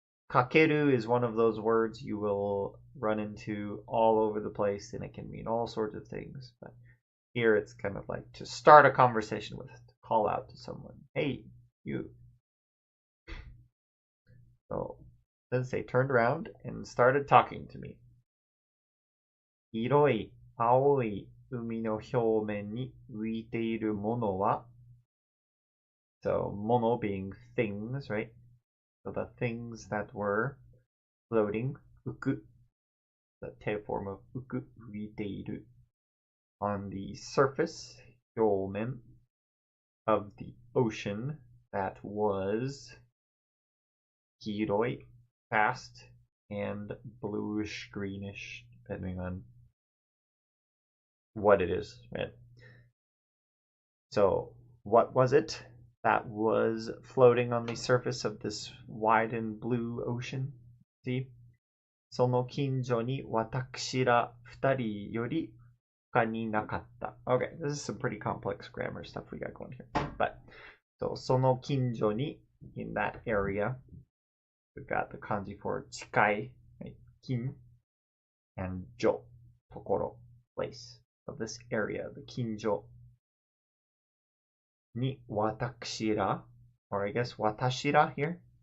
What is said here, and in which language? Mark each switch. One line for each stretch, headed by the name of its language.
English: Kakeru is one of those words you will run into all over the place, and it can mean all sorts of things. But here it's kind of like to start a conversation with, to call out to someone. Hey, you. So Sensei turned around and started talking to me.
Japanese: 広い青い海の表面に浮いているものは
English: So, mono being things, right? So the things that were floating, uku, the te form of uku, 浮いている on the surface, 表面 of the ocean that was 黄色い fast and bluish greenish, depending on what it is, right? So, what was it that was floating on the surface of this wide and blue ocean? See?
Japanese: その近所に私ら二人より他になかった。
English: Okay, this is some pretty complex grammar stuff we got going here. But, so その近所に in that area, we've got the kanji for 近い, right? 近 and 所, ところ, place of this area, the 近所に私ら, or I guess 私ら here.